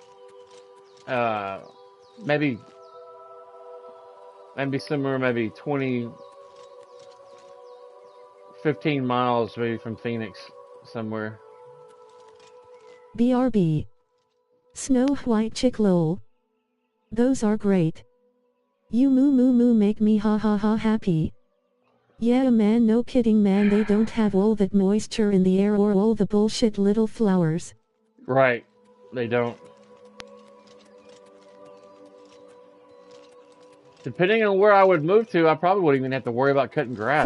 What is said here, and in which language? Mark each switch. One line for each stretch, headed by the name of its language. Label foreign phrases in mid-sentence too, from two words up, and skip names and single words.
English: Maybe somewhere, maybe 20, 15 miles maybe from Phoenix somewhere. BRB. Snow White Chick lol. Those are great. You moo moo moo make me ha ha ha happy. Yeah man, no kidding man, they don't have all that moisture in the air or all the bullshit little flowers. Right, they don't. Depending on where I would move to, I probably wouldn't even have to worry about cutting grass.